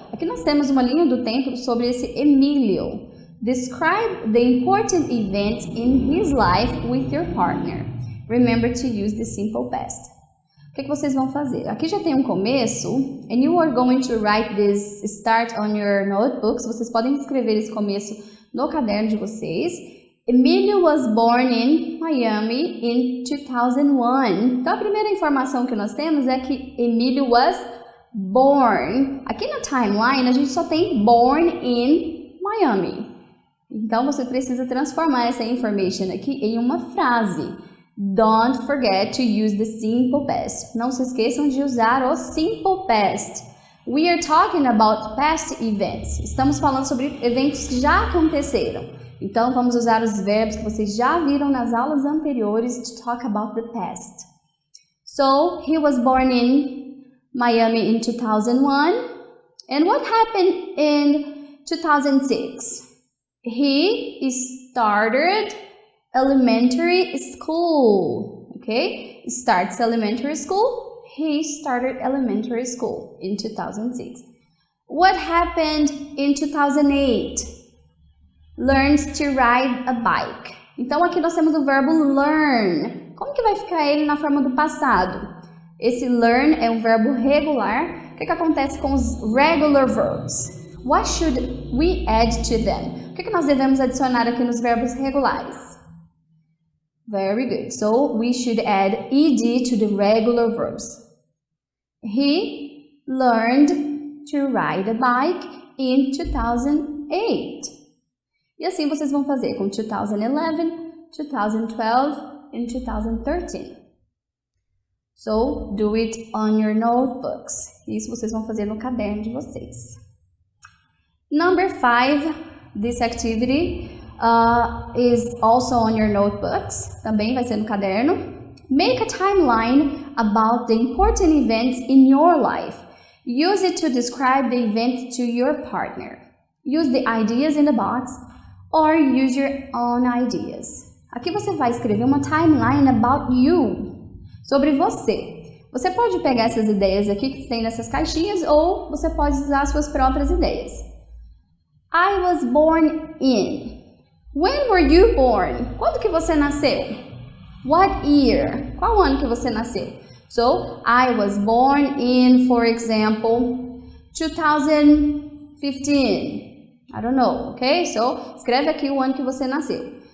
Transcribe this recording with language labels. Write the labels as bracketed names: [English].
[Portuguese] Aqui nós temos uma linha do tempo sobre esse Emilio. [English] Describe the important events in his life with your partner. Remember to use the simple past. [Portuguese] O que vocês vão fazer? Aqui já tem um começo, [English] and you are going to write this start on your notebooks. [Portuguese] Vocês podem escrever esse começo no caderno de vocês. [English] Emilio was born in Miami in 2001. [Portuguese] Então, a primeira informação que nós temos é que [English] Emilio was born. [Portuguese] Aqui na timeline, a gente só tem born in Miami. Então, você precisa transformar essa information aqui em uma frase. [English] Don't forget to use the simple past. [Portuguese] Não se esqueçam de usar o simple past. [English] We are talking about past events. [Portuguese] Estamos falando sobre eventos que já aconteceram. Então, vamos usar os verbos que vocês já viram nas aulas anteriores [English] to talk about the past. So, he was born in Miami in 2001. And what happened in 2006? He started elementary school. Okay? Starts elementary school. He started elementary school in 2006. What happened in 2008? Learns to ride a bike. [Portuguese] Então, aqui nós temos o verbo learn. Como que vai ficar ele na forma do passado? Esse learn é um verbo regular. O que acontece com os regular verbs? [English] What should we add to them? [Portuguese] O que nós devemos adicionar aqui nos verbos regulares? [English] Very good. So, we should add ed to the regular verbs. He learned to ride a bike in 2008. [Portuguese] E assim vocês vão fazer com 2011, 2012 and 2013. [English] So, do it on your notebooks. [Portuguese] Isso vocês vão fazer no caderno de vocês. [English] Number 5, this activity is also on your notebooks. [Portuguese] Também vai ser no caderno. [English] Make a timeline about the important events in your life. Use it to describe the event to your partner. Use the ideas in the box or use your own ideas. [Portuguese] Aqui você vai escrever uma timeline [English] about you, [Portuguese] sobre você. Você pode pegar essas ideias aqui que tem nessas caixinhas ou você pode usar suas próprias ideias. [English] I was born in. When were you born? [Portuguese] Quando que você nasceu? [English] What year? [Portuguese] Qual ano que você nasceu? [English] So, I was born in, for example, 2015. I don't know, okay? [Portuguese] So, escreve aqui o ano que você nasceu.